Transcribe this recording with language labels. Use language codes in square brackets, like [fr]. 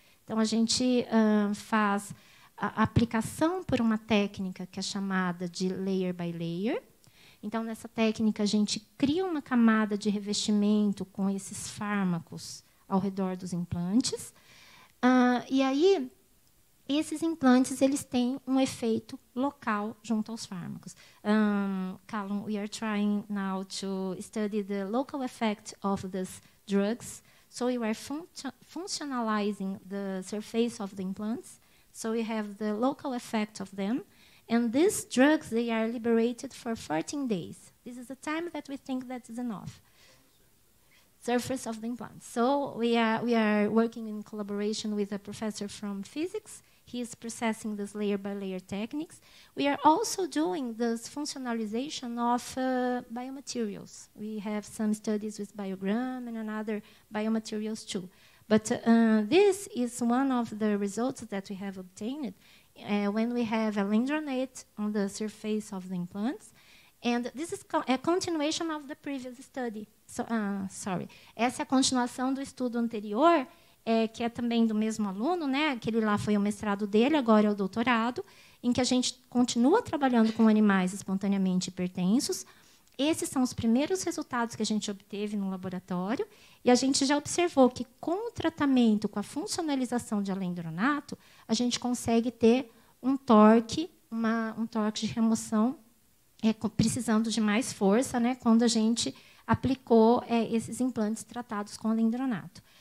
[pt] Então, a gente faz a aplicação por uma técnica que é chamada de layer by layer. Então, nessa técnica, a gente cria uma camada de revestimento com esses fármacos ao redor dos implantes. E aí, esses implantes eles têm um efeito local junto aos fármacos. [en] Callum, we are trying now to study the local effect of these drugs. So we are functionalizing the surface of the implants. So we have the local effect of them. And these drugs, they are liberated for 14 days. This is the time that we think that is enough. Surface of the implant. So we are working in collaboration with a professor from physics. He is processing this layer-by-layer techniques. We are also doing this functionalization of biomaterials. We have some studies with biogram and other biomaterials too. But this is one of the results that we have obtained when we have alendronate on the surface of the implants. And this is a continuation of the previous study. [pt] So, essa é a continuação do estudo anterior, que é também do mesmo aluno, né? Aquele lá foi o mestrado dele, agora é o doutorado, em que a gente continua trabalhando com animais espontaneamente hipertensos. Esses são os primeiros resultados que a gente obteve no laboratório, e a gente já observou que, com o tratamento, com a funcionalização de alendronato, a gente consegue ter um torque de remoção, precisando de mais força, né, quando a gente aplicou esses implantes tratados com alendronato.